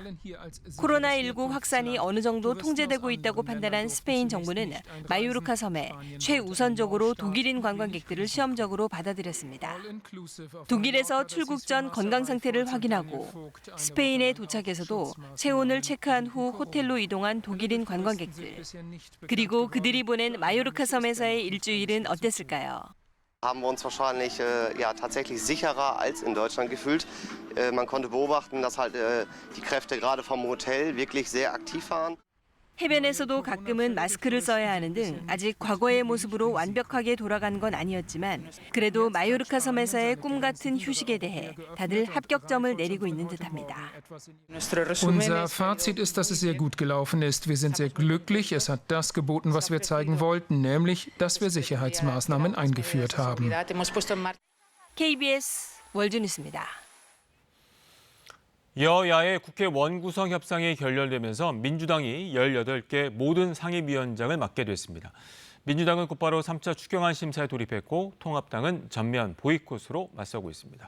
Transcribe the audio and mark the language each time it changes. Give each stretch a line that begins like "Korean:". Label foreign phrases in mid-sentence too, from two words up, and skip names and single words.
Korean: 코로나19 확산이 어느 정도 통제되고 있다고 판단한 스페인 정부는 마요르카 섬에 최우선적으로 독일인 관광객들을 시험적으로 받아들였습니다. 독일에서 출국 전 건강 상태를 확인하고 스페인에 도착해서도 체온을 체크한 후 호텔로 이동한 독일인 관광객들. 그리고 그들이 보낸 마요르카 섬에서의 일주일은 어땠을까요?
German: Haben wir uns wahrscheinlich tatsächlich sicherer als in Deutschland gefühlt. Man konnte beobachten, dass halt die Kräfte gerade vom Hotel wirklich sehr aktiv waren.
Korean: 해변에서도 가끔은 마스크를 써야 하는 등 아직 과거의 모습으로 완벽하게 돌아간 건 아니었지만 그래도 마요르카 섬에서의 꿈 같은 휴식에 대해 다들 합격점을 내리고 있는 듯합니다.
German: Unser Fazit ist, dass es sehr gut gelaufen ist. Wir sind sehr glücklich. Es hat das geboten, was wir zeigen wollten, nämlich, dass wir Sicherheitsmaßnahmen eingeführt haben.
Korean: KBS 월드뉴스입니다. 여야의 국회 원구성 협상이 결렬되면서 민주당이 18개 모든 상임위원장을 맡게 됐습니다. 민주당은 곧바로 3차 추경안 심사에 돌입했고 통합당은 전면 보이콧으로 맞서고 있습니다.